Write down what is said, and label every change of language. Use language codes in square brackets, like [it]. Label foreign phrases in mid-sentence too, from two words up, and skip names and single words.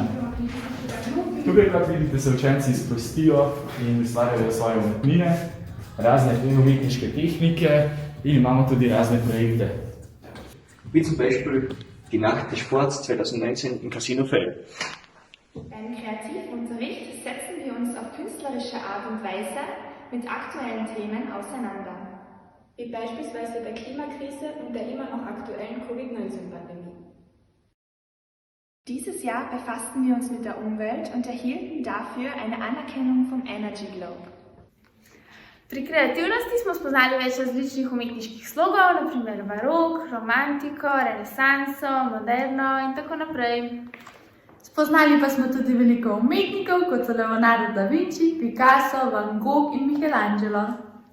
[sl] Tukaj kot vidite se učenci sprostijo in ustvarjajo svoje umetnine, razne umetniške tehnike in imamo tudi razne projekte. [de] Wie zum Beispiel die Nacht des Sports 2019 im Casino Fell. Beim Kreativunterricht setzen wir uns auf künstlerische Art und Weise mit aktuellen Themen auseinander. Wie beispielsweise der Klimakrise und der immer noch aktuellen Covid-19-Pandemie. Dieses Jahr befassten wir uns mit der Umwelt und erhielten dafür eine Anerkennung vom Energy Globe. [sl] Pri kreativnosti smo spoznali več različnih umetniških slogov, naprimer barok, romantiko, renesanso, moderno in tako naprej. Spoznali pa smo tudi veliko umetnikov, kot so Leonardo da Vinci, Picasso, Van Gogh in Michelangelo.